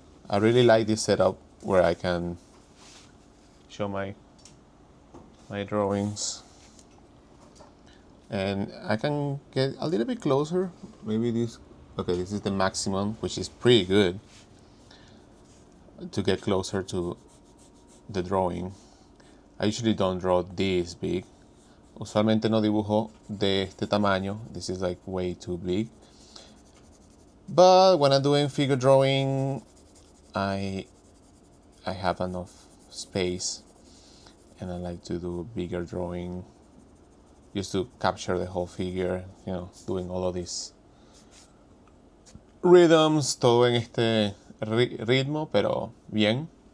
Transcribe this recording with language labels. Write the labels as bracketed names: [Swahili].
[English] I really like this setup where I can show my drawings. And I can get a little bit closer. Maybe this is the maximum, which is pretty good to get closer to the drawing. I usually don't draw this big. [Spanish] Usualmente no dibujo de este tamaño. [English] This is like way too big. But when I'm doing figure drawing, I have enough space and I like to do bigger drawing just to capture the whole figure, doing all of these rhythms, [Spanish] todo en este ritmo, pero bien.